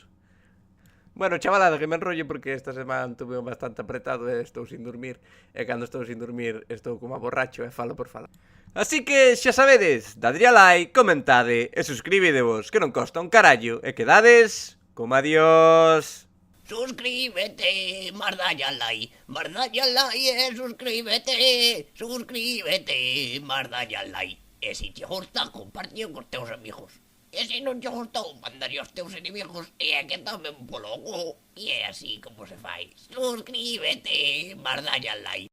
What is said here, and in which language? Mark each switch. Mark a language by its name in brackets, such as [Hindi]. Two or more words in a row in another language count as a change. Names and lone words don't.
[Galician] Bueno, chavalada, que me enrollo porque esta semana [Spanish] tuve bastante apretado [Galician] e estou sin dormir. E cando estou sin dormir estou como a borracho e falo por falar. Así que xa sabedes, dadle a like, comentade e suscribidevos, que non costa un carallo. E quedades como adiós. Suscríbete, mardalle al like, suscríbete, mardalle al like. E se te gusta, compartilo cos teus amigos. E se non te gustou, mandalle aos teus inimigos e é que tomen polo cu. E é así como se fai. Suscríbete, mardalle al like.